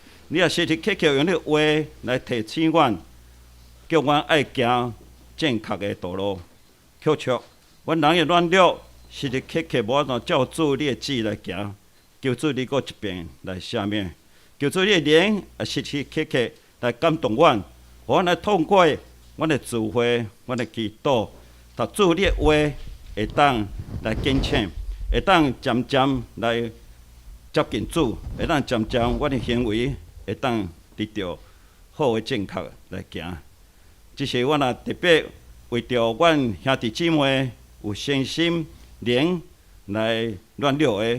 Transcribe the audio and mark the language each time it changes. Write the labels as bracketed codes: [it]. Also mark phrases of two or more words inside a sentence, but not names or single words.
[nan] 你也时时刻刻用你话来提醒阮，叫阮爱行正确的道路。确实，阮人的软弱，时时刻刻无法度照主你的旨意来行。求主你搁一遍来赦免，求主你的灵也时时刻刻来感动阮，互阮来通过阮的智慧、阮的祈祷，读主你的话会当来坚强，会当渐渐来接近主，会当渐渐阮的行为会当得到好的正确来行。即是阮也特别为着阮兄弟姊妹有信心、灵来软弱的。